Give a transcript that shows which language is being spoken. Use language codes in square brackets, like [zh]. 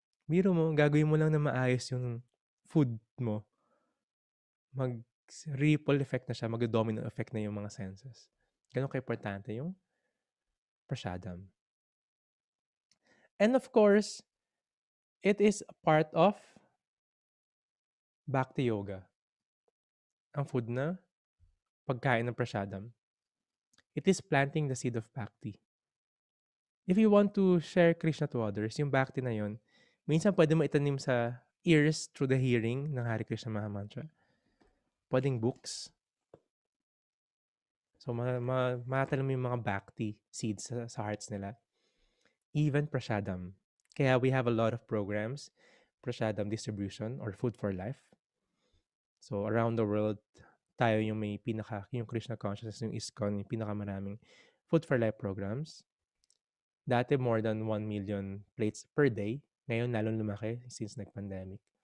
[tl] Biro mo, gagawin mo lang na maayos yung food mo, mag-ripple effect na siya, mag-domino effect na yung mga senses. Ganun ka-importante yung prasadam. [en] And of course, it is a part of Bhakti Yoga. [tl] Ang food na pagkain ng prasadam. [en] It is planting the seed of Bhakti. If you want to share Krishna to others, [tl] yung Bhakti na yun, minsan pwede mo itanim sa [en] ears through the hearing ng Hare Krishna Mahamantra. Pwedeng books. [tl] So, matalam mo yung mga Bhakti seeds sa hearts nila. [en] Even prasadam. Kaya we have a lot of programs, prasadam distribution or food for life. [tl] So, around the world, tayo yung may yung Krishna consciousness, yung ISKCON, yung pinakamaraming food for life programs. Dati [en] more than 1 million plates per day. [tl] Ngayon, lalong lumaki since nag-pandemic.